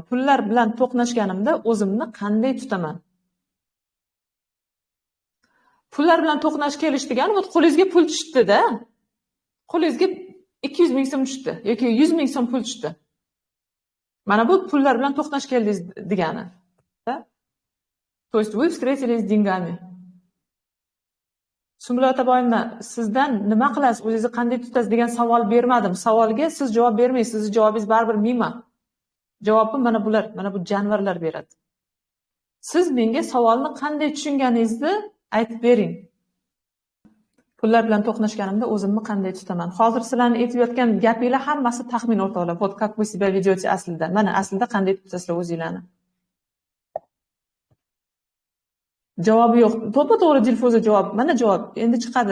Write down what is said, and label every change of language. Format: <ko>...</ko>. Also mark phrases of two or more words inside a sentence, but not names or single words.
<uz>Pullar bilan to'qnashganimda o'zimni qanday tutaman? Pullar bilan to'qnash kelish degani, qo'lingizga pul tushdi-da. Qo'lingizga 200 ming so'm tushdi yoki 100 ming so'm pul tushdi. Mana bu pullar bilan to'qnash keldingiz degani.</uz> <ru>То есть вы встретились с деньгами.</ru> <uz>Sumbula Otaboyevna, sizdan nima qilasiz, o'zingizni qanday tutasiz degan savol bermadim. Savolga siz javob bermaysiz. Sizning javobingiz baribir mima. Javobni mana bular, mana bu jonivorlar beradi. Siz menga savolni qanday tushunganingizni aytib bering. Pullar bilan to'qnashganimda o'zimni qanday tutaman? Hozir sizlarning aytib yotgan gapinglar hammasi taxmin, o'rtoqlar.</uz> <ru>Вот как вы себя ведете aslida.</ru> <uz>Mana aslida qanday tutasizlar o'zinglarni? Javobi yo'q. To'g'ri Dilfuza javob. Mana javob. Endi chiqadi.</uz>